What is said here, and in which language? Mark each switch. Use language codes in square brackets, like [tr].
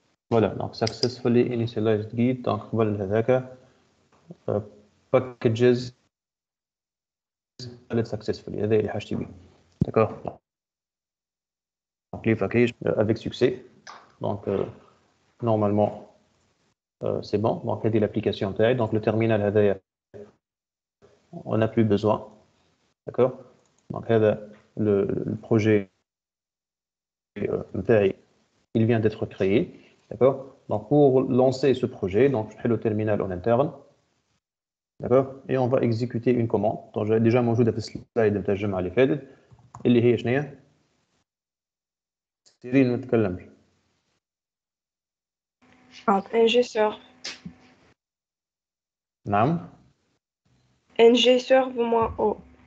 [en] فوالا دونك successfully initialized git. [ar] دونك قبل هذاك packages قالت successfully. هذا اللي حاجتي بيه. داكور. [fr] دونك لي باكيج avec succès. دونك normalement c'est bon. [ar] Donc هذه l'application تاعي. [fr] دونك le terminal [ar] هذايا [fr] on n'a plus besoin. D'accord. Donc le projet il vient d'être créé. D'accord. Donc pour lancer ce projet, donc je fais le terminal en interne. D'accord. Et on va exécuter une commande. Donc j'ai déjà [ar] موجودة في السلايد نتاع الجمعة اللي فاتت اللي هي شنو هي؟ سيرين ما تتكلمش. [en] NG serve. [ar] نعم. [fr] NG serve moins O.